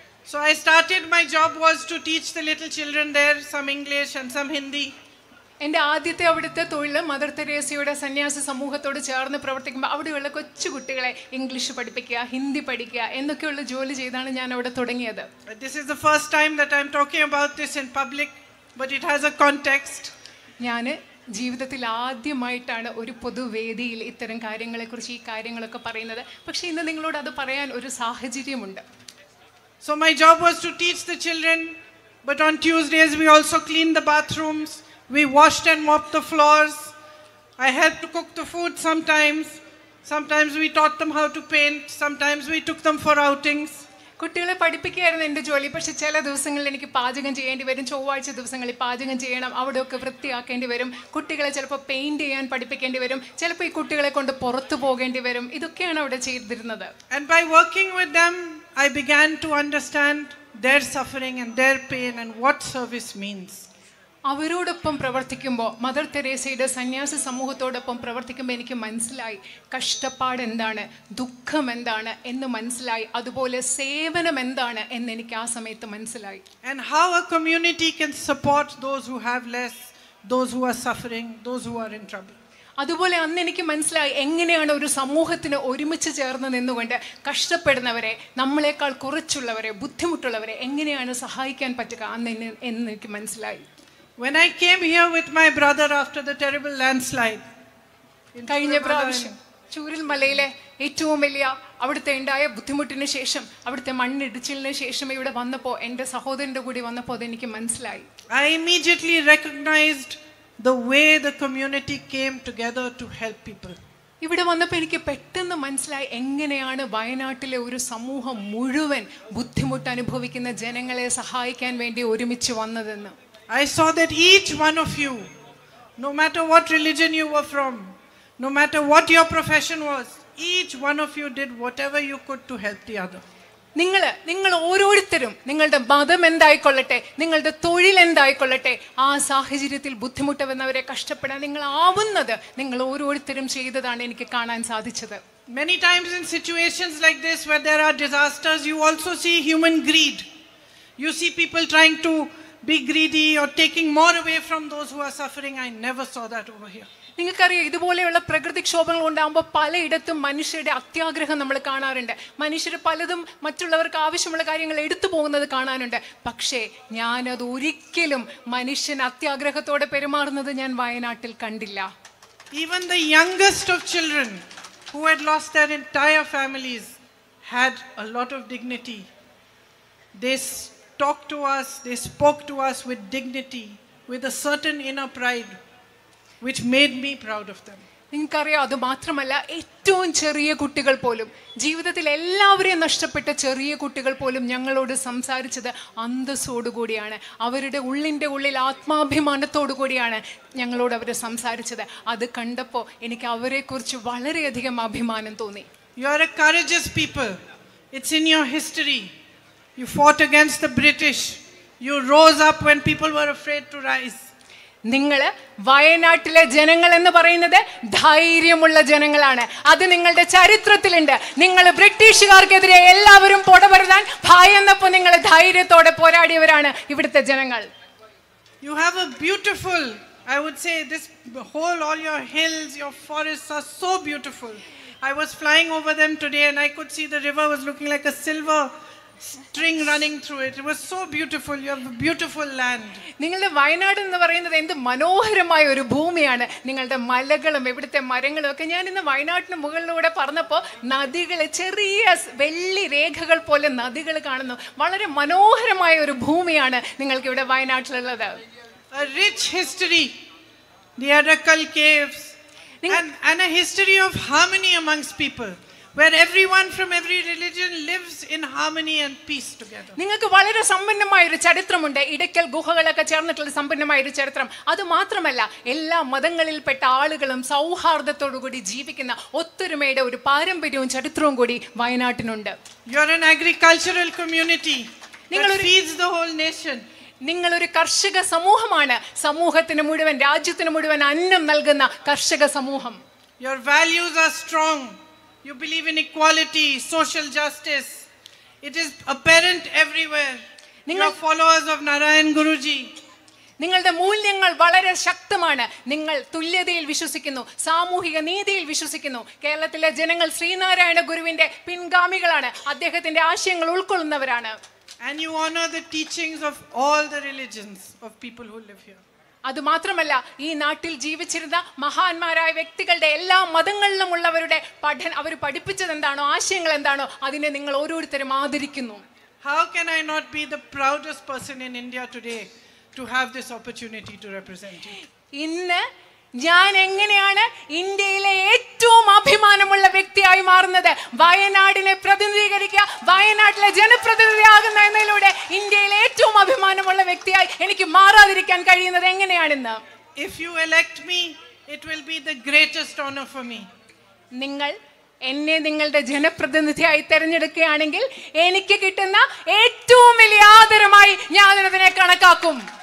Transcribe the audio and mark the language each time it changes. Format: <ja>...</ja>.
<en>So I started, my job was to teach the little children there some English and some Hindi.</en> <ml>എൻ്റെ ആദ്യത്തെ അവിടുത്തെ തൊഴിൽ mother തെരേസയുടെ സന്യാസ സമൂഹത്തോട് ചേർന്ന് പ്രവർത്തിക്കുമ്പോൾ അവിടെയുള്ള കൊച്ചു കുട്ടികളെ ഇംഗ്ലീഷ് പഠിപ്പിക്കുക, ഹിന്ദി പഠിക്കുക എന്നൊക്കെയുള്ള ജോലി ചെയ്താണ് ഞാൻ അവിടെ തുടങ്ങിയത്.</ml> <en>This is the first time that I am talking about this in public, but it has a context.</en> <ml>ഞാൻ ജീവിതത്തിൽ ആദ്യമായിട്ടാണ് ഒരു പൊതുവേദിയിൽ ഇത്തരം കാര്യങ്ങളെക്കുറിച്ച് ഈ കാര്യങ്ങളൊക്കെ പറയുന്നത്. പക്ഷേ ഇന്ന് നിങ്ങളോട് അത് പറയാൻ ഒരു സാഹചര്യമുണ്ട്.</ml> <en>So my job was to teach the children, but on Tuesdays we also cleaned the bathrooms, we washed and mopped the floors. I helped to cook the food sometimes. Sometimes we taught them how to paint, sometimes we took them for outings.</en> <ml>കുട്ടികളെ പഠിപ്പിക്കുകയായിരുന്നു എൻ്റെ ജോലി. പക്ഷെ ചില ദിവസങ്ങളിൽ എനിക്ക് പാചകം ചെയ്യേണ്ടി വരും. ചൊവ്വാഴ്ച ദിവസങ്ങളിൽ പാചകം ചെയ്യണം, അവിടെയൊക്കെ വൃത്തിയാക്കേണ്ടി വരും. കുട്ടികളെ ചിലപ്പോൾ പെയിൻറ് ചെയ്യാൻ പഠിപ്പിക്കേണ്ടി വരും, ചിലപ്പോൾ ഈ കുട്ടികളെ കൊണ്ട് പുറത്തു പോകേണ്ടി വരും. ഇതൊക്കെയാണ് അവിടെ ചെയ്തിരുന്നത്.</ml> <en>And by working with them, I began to understand their suffering and their pain and what service means.</en> <ml>അവരോടൊപ്പം പ്രവർത്തിക്കുമ്പോൾ, മദർ തെരേസയുടെ സന്യാസ സമൂഹത്തോടൊപ്പം പ്രവർത്തിക്കുമ്പോൾ എനിക്ക് മനസ്സിലായി കഷ്ടപ്പാട് എന്താണ്, ദുഃഖം എന്താണ് എന്ന് മനസ്സിലായി. അതുപോലെ സേവനം എന്താണ് എന്ന് എനിക്ക് ആ സമയത്ത് മനസ്സിലായി.</ml> <en>And how a community can support those who have less, those who are suffering, those who are in trouble.</en> <ml>അതുപോലെ അന്ന് എനിക്ക് മനസ്സിലായി എങ്ങനെയാണ് ഒരു സമൂഹത്തിന് ഒരുമിച്ച് ചേർന്ന് നിന്നുകൊണ്ട് കഷ്ടപ്പെടുന്നവരെ, നമ്മളെക്കാൾ കുറച്ചുള്ളവരെ, ബുദ്ധിമുട്ടുള്ളവരെ എങ്ങനെയാണ് സഹായിക്കാൻ പറ്റുക എന്ന് എനിക്ക് മനസ്സിലായി.</ml> <en>When I came here with my brother after the terrible landslide,</en> <ml>കഴിഞ്ഞ പ്രാവശ്യം ചൂരൽ മലയിലെ ഏറ്റവും വലിയ അവിടുത്തെ ഉണ്ടായ ബുദ്ധിമുട്ടിന് ശേഷം, അവിടുത്തെ മണ്ണിടിച്ചിലിന് ശേഷം ഇവിടെ വന്നപ്പോൾ, എൻ്റെ സഹോദരൻ്റെ കൂടി വന്നപ്പോൾ അതെനിക്ക് മനസ്സിലായി.</ml> <en>I immediately recognized the way the community came together to help people.</en> <ml>ഇവിടെ വന്നപ്പോൾ എനിക്ക് പെട്ടെന്ന് മനസ്സിലായി എങ്ങനെയാണ് വയനാട്ടിലെ ഒരു സമൂഹം മുഴുവൻ ബുദ്ധിമുട്ട് അനുഭവിക്കുന്ന ജനങ്ങളെ സഹായിക്കാൻ വേണ്ടി ഒരുമിച്ച് വന്നതെന്ന്.</ml> <en>I saw that each one of you, no matter what religion you were from, no matter what your profession was, each one of you did whatever you could to help the other.</en> <ml>നിങ്ങൾ ഓരോരുത്തരും നിങ്ങളുടെ മതം എന്തായിക്കൊള്ളട്ടെ, നിങ്ങളുടെ തൊഴിൽ എന്തായിക്കൊള്ളട്ടെ, ആ സാഹചര്യത്തിൽ ബുദ്ധിമുട്ടുന്നവരെ കഷ്ടപ്പെടാൻ നിങ്ങൾ ആവുന്നത് നിങ്ങൾ ഓരോരുത്തരും ചെയ്തതാണ് എനിക്ക് കാണാൻ സാധിച്ചത്.</ml> <en>Many times in situations like this where there are disasters, you also see human greed. You see people trying to be greedy or taking more away from those who are suffering. I never saw that over here.</en> <ml>നിങ്ങൾക്കറിയാം, ഇതുപോലെയുള്ള പ്രകൃതിക്ഷോഭങ്ങൾ ഉണ്ടാകുമ്പോൾ പലയിടത്തും മനുഷ്യരുടെ അത്യാഗ്രഹം നമ്മൾ കാണാറുണ്ട്. മനുഷ്യർ പലതും മറ്റുള്ളവർക്ക് ആവശ്യമുള്ള കാര്യങ്ങൾ എടുത്തു പോകുന്നത് കാണാനുണ്ട്. പക്ഷേ ഞാനത് ഒരിക്കലും മനുഷ്യൻ അത്യാഗ്രഹത്തോടെ പെരുമാറുന്നത് ഞാൻ വയനാട്ടിൽ കണ്ടില്ല.</ml> <en>Even the youngest of children who had lost their entire families had a lot of dignity. They talked to us, they spoke to us with dignity, with a certain inner pride, which made me proud of them.</en> <ml>നിങ്ങൾക്കറിയാം, അത് മാത്രമല്ല, ഏറ്റവും ചെറിയ കുട്ടികൾ പോലും, ജീവിതത്തിൽ എല്ലാവരെയും നഷ്ടപ്പെട്ട ചെറിയ കുട്ടികൾ പോലും ഞങ്ങളോട് സംസാരിച്ചത് അന്തസ്സോടുകൂടിയാണ്. അവരുടെ ഉള്ളിൽ ആത്മാഭിമാനത്തോടു കൂടിയാണ് ഞങ്ങളോട് അവർ സംസാരിച്ചത്. അത് കണ്ടപ്പോൾ എനിക്ക് അവരെക്കുറിച്ച് വളരെയധികം അഭിമാനം തോന്നി.</ml> <en>You are a courageous people. It's in your history. You fought against the British. You rose up when people were afraid to rise.</en> <ml>നിങ്ങൾ വയനാട്ടിലെ ജനങ്ങൾ എന്ന് പറയുന്നത് ധൈര്യമുള്ള ജനങ്ങളാണ്. അത് നിങ്ങളുടെ ചരിത്രത്തിലുണ്ട്. നിങ്ങൾ ബ്രിട്ടീഷുകാർക്കെതിരെ എല്ലാവരും പൊടപെടുത്താൻ ഭയന്നപ്പോൾ നിങ്ങൾ ധൈര്യത്തോടെ പോരാടിയവരാണ് ഇവിടുത്തെ ജനങ്ങൾ.</ml> <en>You have a beautiful, I would say, this whole, all your hills, your forests are so beautiful. I was flying over them today and I could see the river was looking like a silver string running through it. It was so beautiful. You have a beautiful land.</en> <ml>നിങ്ങളുടെ വയനാട് എന്ന് പറയുന്നത് എന്ത് മനോഹരമായ ഒരു ഭൂമിയാണ്. നിങ്ങളുടെ മലകളും ഇവിടുത്തെ മരങ്ങളും ഒക്കെ. ഞാൻ ഇന്ന് വയനാട്ടിന് മുകളിലൂടെ പറഞ്ഞപ്പോൾ നദികൾ, ചെറിയ വെള്ളി രേഖകൾ പോലെ നദികൾ കാണുന്നു. വളരെ മനോഹരമായ ഒരു ഭൂമിയാണ് നിങ്ങൾക്ക് ഇവിടെ വയനാട്ടിലുള്ളത്.</ml> <en>A rich history, the Arakal caves, and a history of harmony amongst people, where everyone from every religion lives in harmony and peace together.</en> <ml>നിങ്ങൾക്ക് വളരെ സമ്പന്നമായ ഒരു ചരിത്രമുണ്ട്. ഇടയ്ക്കൽ ഗുഹകളൊക്കെ ചേർന്നിട്ടുള്ള സമ്പന്നമായ ഒരു ചരിത്രം. അത് മാത്രമല്ല, എല്ലാ മതങ്ങളിൽപ്പെട്ട ആളുകളും സൗഹാർദ്ദത്തോടു കൂടി ജീവിക്കുന്ന ഒത്തൊരുമയുടെ ഒരു പാരമ്പര്യവും ചരിത്രവും കൂടി വയനാട്ടിനുണ്ട്.</ml> <en>You are an agricultural community that feeds the whole nation.</en> <ml>നിങ്ങൾ ഒരു കർഷക സമൂഹമാണ്. സമൂഹത്തിന് മുഴുവൻ, രാജ്യത്തിന് മുഴുവൻ അന്നം നൽകുന്ന കർഷക സമൂഹം.</ml> <en>Your values are strong. You believe in equality, social justice. It is apparent everywhere. You are followers of Narayan Guruji.</en> <ml>നിങ്ങളുടെ മൂല്യങ്ങൾ വളരെ ശക്തമാണ്. നിങ്ങൾ തുല്യതയിൽ വിശ്വസിക്കുന്നു, സാമൂഹിക നീതിയിൽ വിശ്വസിക്കുന്നു. കേരളത്തിലെ ജനങ്ങൾ ശ്രീനാരായണ ഗുരുവിന്റെ പിൻഗാമികളാണ്. അദ്ദേഹത്തിന്റെ ആശയങ്ങൾ ഉൾക്കൊള്ളുന്നവരാണ്.</ml> <en>And you honor the teachings of all the religions of people who live here.</en> <ml>അത് മാത്രമല്ല, ഈ നാട്ടിൽ ജീവിച്ചിരുന്ന മഹാന്മാരായ വ്യക്തികളുടെ എല്ലാ മതങ്ങളിലും ഉള്ളവരുടെ അവർ പഠിപ്പിച്ചത് എന്താണോ, ആശയങ്ങൾ എന്താണോ, അതിനെ നിങ്ങൾ ഓരോരുത്തരും ആദരിക്കുന്നു.</ml> <en>How can I not be the proudest person in India today to have this opportunity to represent you?</en> <ml>ഇന്ന് ഞാൻ എങ്ങനെയാണ് ഇന്ത്യയിലെ ഏറ്റവും അഭിമാനമുള്ള വ്യക്തിയായി മാറുന്നത്? വയനാടിനെ പ്രതിനിധീകരിക്കുക, വയനാട്ടിലെ ജനപ്രതിനിധിയാകുന്ന എന്നതിലൂടെ ഇന്ത്യയിലെ ഏറ്റവും അഭിമാനമുള്ള വ്യക്തിയായി എനിക്ക് മാറാതിരിക്കാൻ കഴിയുന്നത് എങ്ങനെയാണെന്ന്.</ml> <en>If you elect me, it will be the greatest honor for me.</en> <ml>നിങ്ങൾ എന്നെ നിങ്ങളുടെ ജനപ്രതിനിധിയായി തെരഞ്ഞെടുക്കുകയാണെങ്കിൽ എനിക്ക് കിട്ടുന്ന ഏറ്റവും വലിയ ആദരമായി ഞാൻ അതിനെ കണക്കാക്കും.</ml>